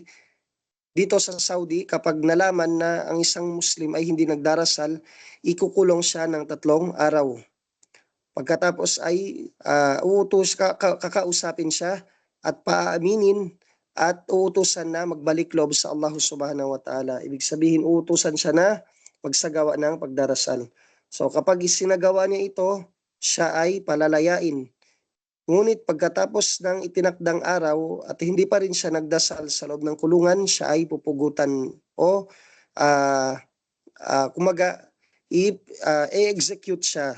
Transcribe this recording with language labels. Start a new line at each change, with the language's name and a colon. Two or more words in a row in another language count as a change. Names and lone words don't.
Filipino: Dito sa Saudi, kapag nalaman na ang isang Muslim ay hindi nagdarasal, ikukulong siya ng 3 araw. Pagkatapos ay kakausapin siya at paaminin at uutusan na magbalik loob sa Allah
Arabic: سبحانه وتعالى.
Filipino: Ibig sabihin, uutusan siya na magsagawa ng pagdarasal. So kapag isinagawa niya ito, siya ay palalayain. Ngunit pagkatapos ng itinakdang araw at hindi pa rin siya nagdasal sa loob ng kulungan, siya ay pupugutan o uh, kumaga i-execute siya.